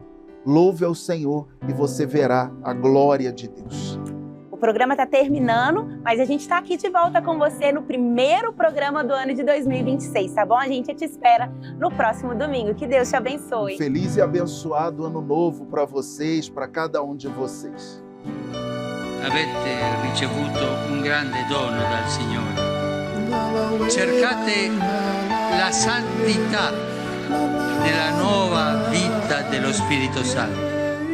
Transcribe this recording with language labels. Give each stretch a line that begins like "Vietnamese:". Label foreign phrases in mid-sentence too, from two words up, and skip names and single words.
Portuguese: Louve ao Senhor e você verá a glória de Deus. O programa está terminando, mas a gente está aqui de volta com você no primeiro programa do ano de 2026, tá bom? A gente te espera no próximo domingo. Que Deus te abençoe. Feliz e abençoado ano novo para vocês, para cada um de vocês.
Italian: Avete ricevuto un grande dono dal Signore. Cercate la santità nella nuova vita dello Spirito Santo.